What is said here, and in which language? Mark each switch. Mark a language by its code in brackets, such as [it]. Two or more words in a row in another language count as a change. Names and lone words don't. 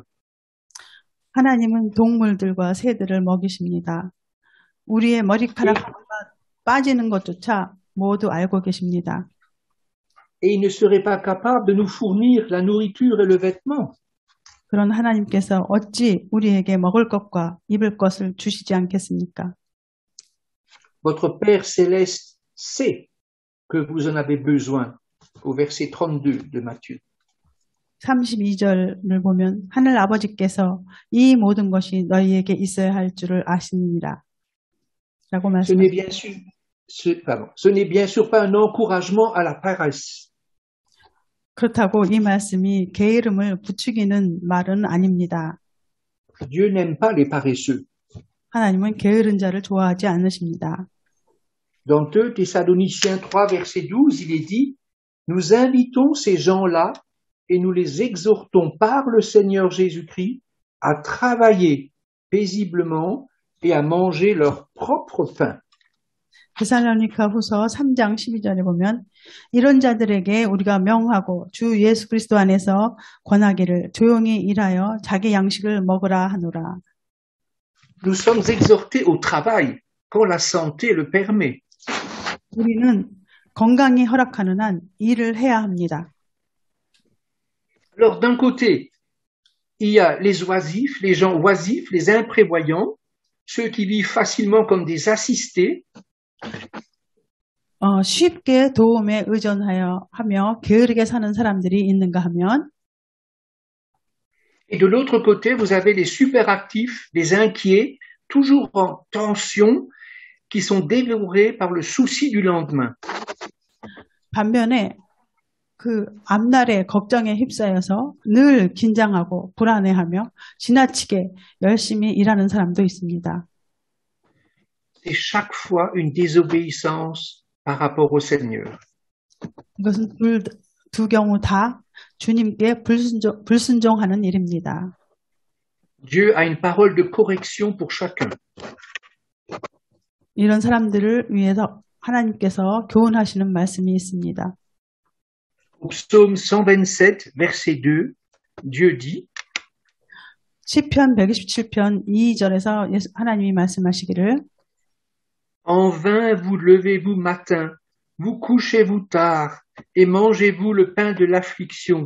[ko] 하나님은 동물들과 새들을 먹이십니다. 우리의 머리카락 하나가 빠지는 것조차 모두 알고 계십니다. [fr] Et il ne serait pas capable de nous fournir la nourriture et le vêtement. [ko] 그런 하나님께서 어찌 우리에게 먹을 것과 입을 것을 주시지 않겠습니까? [fr] Votre Père céleste sait que vous en avez besoin, au verset 32 de Matthieu. [ko] 32절을 보면 하늘 아버지께서 이 모든 것이 너희에게 있어야 할 줄을 아시느니라 라고 [fr] Ce n'est [ko] 말씀하십니다. [fr] ce n'est bien sûr pas un encouragement à la paresse. [ko] 그렇다고 이 말씀이 게으름을 부추기는 말은 아닙니다. [fr] Dieu n'aime pas les paresseux. [ko] 하나님은 게으른 자를 좋아하지 않으십니다. [fr] Dans 2 Thessaloniciens 3, verset 12, il est dit, nous invitons ces gens-là et nous les exhortons par le Seigneur Jésus-Christ à travailler paisiblement et à manger leur propre pain. [ko] 데살로니가 후서 3장 12절에 보면 이런 자들에게 우리가 명하고 주 예수 그리스도 안에서 권하기를 조용히 일하여 자기 양식을 먹으라 하노라. [fr] Nous sommes exhortés au travail quand la santé le permet. [ko] 우리는 건강이 허락하는 한 일을 해야 합니다. [fr] Alors d'un côté, il y a les oisifs, les gens oisifs, les imprévoyants, ceux qui vivent facilement comme des assistés. [ko] 쉽게 도움에 의존하며 게으르게 사는 사람들이 있는가 하면 [fr] Et de l'autre côté, vous avez les superactifs, les inquiets, toujours en tension, qui sont dévorés par le souci du lendemain. [ko] 반면에 그 앞날의 걱정에 휩싸여서 늘 긴장하고 불안해하며 지나치게 열심히 일하는 사람도 있습니다. [fr] C'est chaque fois une désobéissance par rapport au Seigneur. [ko] 이것은 두 경우 다 주님께 불순종하는 일입니다. [fr] Dieu a une parole de correction pour chacun. [ko] 이런 사람들을 위해서 하나님께서 교훈하시는 말씀이 있습니다. [fr] Au psaume 127, verset 2, Dieu dit, [ko] 시편 127편 2절에서 하나님이 말씀하시기를 [fr] En vain vous levez-vous matin, vous couchez-vous tard, et mangez-vous le pain de l'affliction.